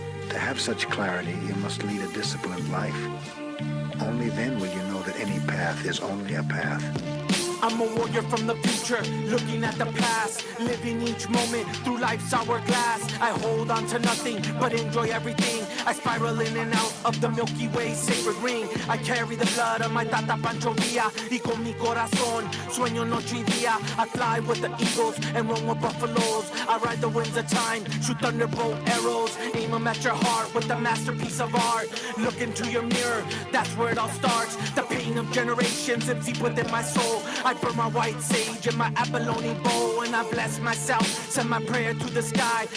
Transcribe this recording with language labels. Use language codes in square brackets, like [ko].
[en] To have such clarity, you must lead a disciplined life. Only then will you know that any path is only a path. I'm a warrior from the future, looking at the past, living each moment through life's hourglass. I hold on to nothing, but enjoy everything. I spiral in and out of the Milky Way sacred ring. I carry the blood of my Tata Pancho Villa, [es] y con mi corazón, sueño noche y día. [en] I fly with the eagles and roam with buffaloes. I ride the winds of time, shoot thunderbolt arrows, aim them at your heart with a masterpiece of art. Look into your mirror, that's where it all starts. The pain of generations is deep within my soul. I burn my white sage in my abalone bowl, and I bless myself, send my prayer to the sky.